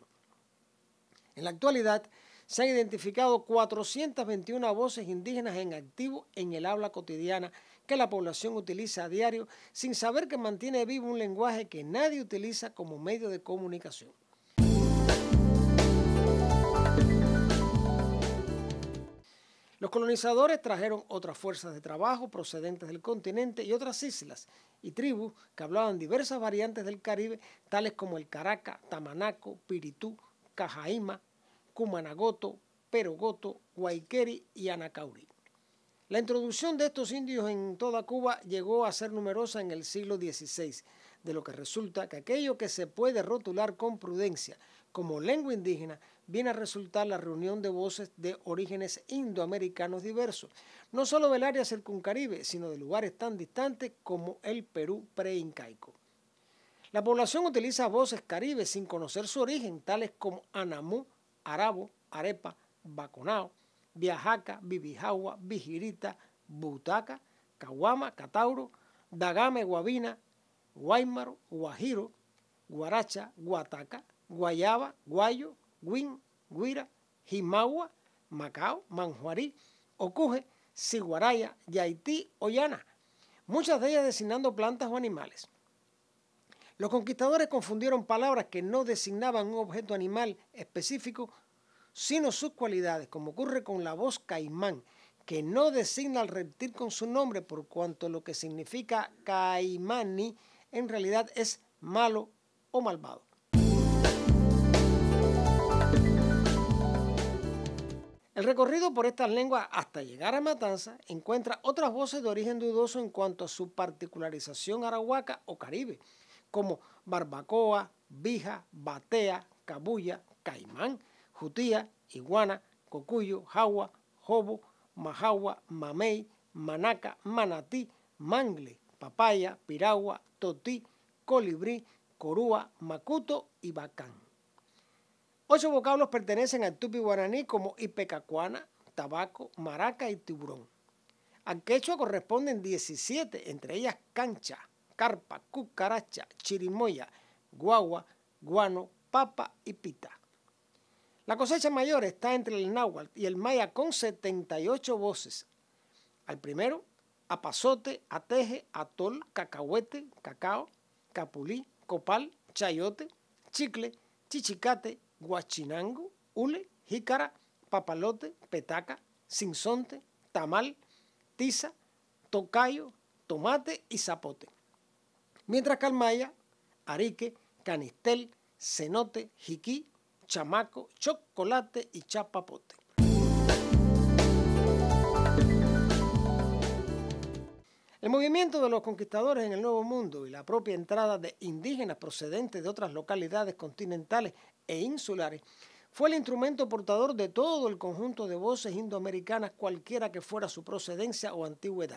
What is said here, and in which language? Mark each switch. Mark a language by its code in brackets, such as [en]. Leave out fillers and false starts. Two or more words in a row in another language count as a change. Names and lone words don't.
[es] En la actualidad, se han identificado 421 voces indígenas en activo en el habla cotidiana que la población utiliza a diario sin saber que mantiene vivo un lenguaje que nadie utiliza como medio de comunicación. Los colonizadores trajeron otras fuerzas de trabajo procedentes del continente y otras islas y tribus que hablaban diversas variantes del Caribe, tales como el caraca, tamanaco, piritú, cajaíma, cumanagoto, perogoto, guayqueri y anacauri. La introducción de estos indios en toda Cuba llegó a ser numerosa en el siglo XVI, de lo que resulta que aquello que se puede rotular con prudencia como lengua indígena viene a resultar la reunión de voces de orígenes indoamericanos diversos, no solo del área circuncaribe, sino de lugares tan distantes como el Perú preincaico. La población utiliza voces caribes sin conocer su origen, tales como anamú, arabo, arepa, baconao, viajaca, bibijagua, bijirita, butaca, caguama, catauro, dagame, guabina, guaymaro, guajiro, guaracha, guataca, guayaba, guayo, guin, guira, jimagua, macao, manjuarí, ocuje, ciguaraya, yaití o llana, muchas de ellas designando plantas o animales. Los conquistadores confundieron palabras que no designaban un objeto animal específico, sino sus cualidades, como ocurre con la voz caimán, que no designa al reptil con su nombre, por cuanto lo que significa caimani en realidad es malo o malvado. El recorrido por estas lenguas hasta llegar a Matanza encuentra otras voces de origen dudoso en cuanto a su particularización arahuaca o caribe, como barbacoa, bija, batea, cabuya, caimán, jutía, iguana, cocuyo, jagua, jobo, majagua, mamey, manaca, manatí, mangle, papaya, piragua, totí, colibrí, corúa, macuto y bacán. 8 vocablos pertenecen al tupi guaraní como ipecacuana, tabaco, maraca y tiburón. Al quechua corresponden 17, entre ellas cancha, carpa, cucaracha, chirimoya, guagua, guano, papa y pita. La cosecha mayor está entre el náhuatl y el maya con 78 voces. Al primero, apazote, ateje, atol, cacahuete, cacao, capulí, copal, chayote, chicle, chichicate, guachinango, hule, jícara, papalote, petaca, sinsonte, tamal, tiza, tocayo, tomate y zapote. Mientras que al maya, arique, canistel, cenote, jiquí, chamaco, chocolate y chapapote. El movimiento de los conquistadores en el Nuevo Mundo y la propia entrada de indígenas procedentes de otras localidades continentales e insulares fue el instrumento portador de todo el conjunto de voces indoamericanas, cualquiera que fuera su procedencia o antigüedad.